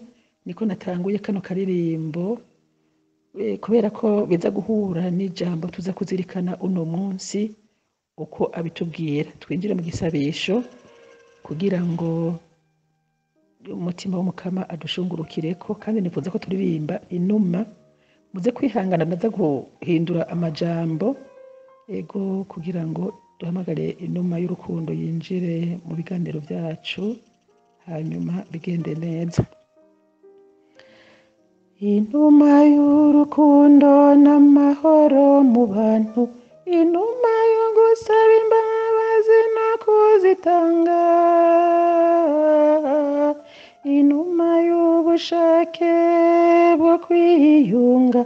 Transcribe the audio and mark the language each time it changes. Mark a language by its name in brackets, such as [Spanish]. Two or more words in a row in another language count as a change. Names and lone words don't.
[Rundi] Niko natanguye kano karirimbo kubera ko biza guhura n'ijambo tuza kuzirikana uno munsi uko abitubwira. Twinjire mu gisabisho kugira ngo umutima w'Umukama adushungurukireko, kandi nifuza ko turirimba inuma. Muze kwihangana ndaza guhindura amajambo ego kugira ngo duhamagare inuma y'urukundo yinjire mu biganiro byacu hanyuma bigende neza. Inuma y'urukundo n'amahoro mu bantu, inuma yo gusaba imbabazi no kuzitanga, inuma y'ubushake bwo kwiyunga.